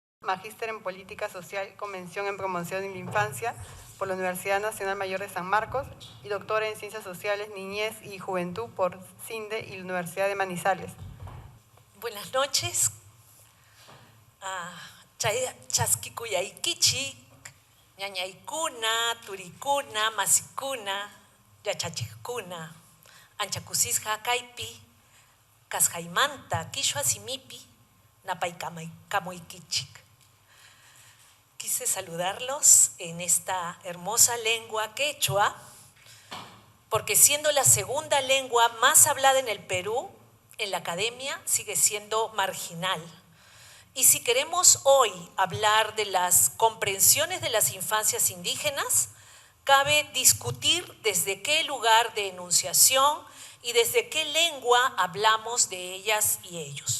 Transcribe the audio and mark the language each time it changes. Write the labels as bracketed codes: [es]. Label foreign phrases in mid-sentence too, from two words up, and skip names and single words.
[es] Magíster en Política Social con mención en Promoción de la Infancia por la Universidad Nacional Mayor de San Marcos y doctora en Ciencias Sociales, Niñez y Juventud por CINDE y la Universidad de Manizales. Buenas noches. [qu] Chasquicuyaykichik, ñañaykuna, turikuna, masikuna, yachachikuna, anchakusisqa kaypi, kasqaymanta, qhichwa simipi, napaykamuykichik. [es] Quise saludarlos en esta hermosa lengua quechua, porque siendo la segunda lengua más hablada en el Perú, en la academia sigue siendo marginal. Y si queremos hoy hablar de las comprensiones de las infancias indígenas, cabe discutir desde qué lugar de enunciación y desde qué lengua hablamos de ellas y ellos.